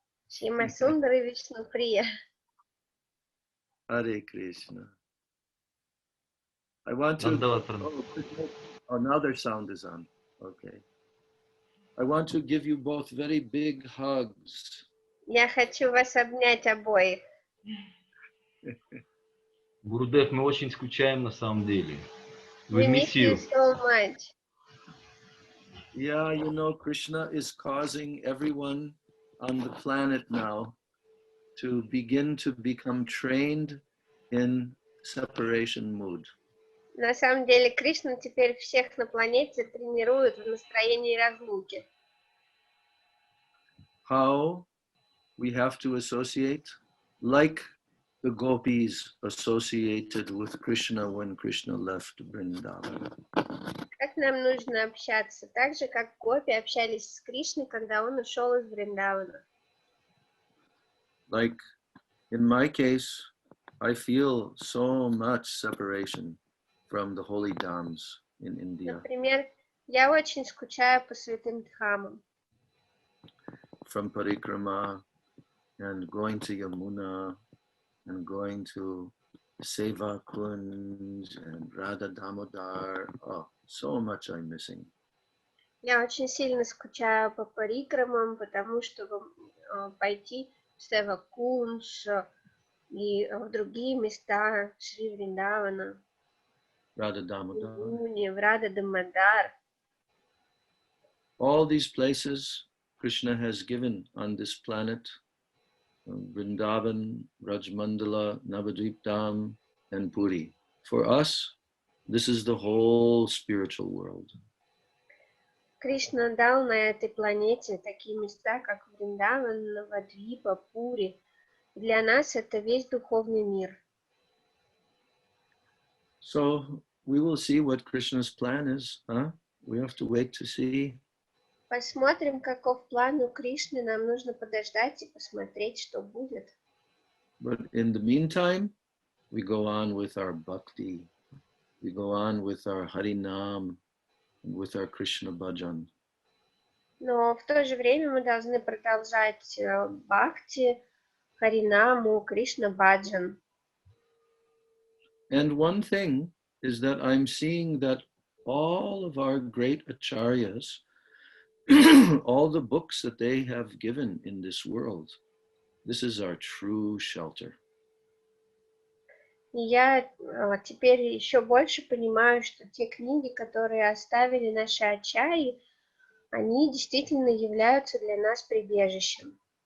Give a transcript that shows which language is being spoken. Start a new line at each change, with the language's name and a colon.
Russian: Shima Sundar и Vishnu Priya.
English: Hare Krishna. I want to. Oh, now their sound is on. Okay. I want to give you both very big hugs.
Russian: Я хочу вас обнять обоих. Гурудев, мы очень скучаем на самом деле.
English: We miss you so much. Yeah, you know, Krishna is causing everyone on the planet now to begin to become trained in separation mood.
Russian: На самом деле, Кришна теперь всех на планете тренирует в настроении разлуки.
English: How we have to associate, like the gopis associated with Krishna when Krishna left Vrindavan.
Russian: Как нам нужно общаться? Так же, как гопи общались с Кришной, когда он ушел из Вриндавана.
English: Like in my case, I feel so much separation from the holy dhams in India.
Russian: Например, я очень скучаю по святым дхамам.
English: From parikrama and going to Yamuna and going to Seva Kunj and Radha Damodar. Oh, so much I'm missing.
Russian: Я очень сильно скучаю по парикрамам, потому что пойти в Сева Кунж и в другие места Шри Вриндавана,
English: Radha Damodar.
Russian: в Рада Дамодар.
English: All these places Krishna has given on this planet, Vrindavan, Rajmandala, Navadvip Dham, and Puri. For us, this is the whole spiritual world.
Russian: Кришна дал на этой планете такие места, как Вриндаван, Навадвипа, Пури. Для нас это весь духовный мир.
English: So we will see what Krishna's plan is, huh? We have to wait to see.
Russian: Посмотрим, каков план у Кришны. Нам нужно подождать и посмотреть, что будет.
English: But in the meantime, we go on with our bhakti. We go on with our Harinam, with our Krishna bhajan.
Russian: Но в то же время мы должны продолжать бхакти, Харинаму, Кришна Баджан.
English: And one thing is that I'm seeing that all of our great acharyas, all the books that they have given in this world, this is our true shelter.
Russian: И я теперь еще больше понимаю, что те книги, которые оставили наши ачарьи, они действительно являются для нас прибежищем.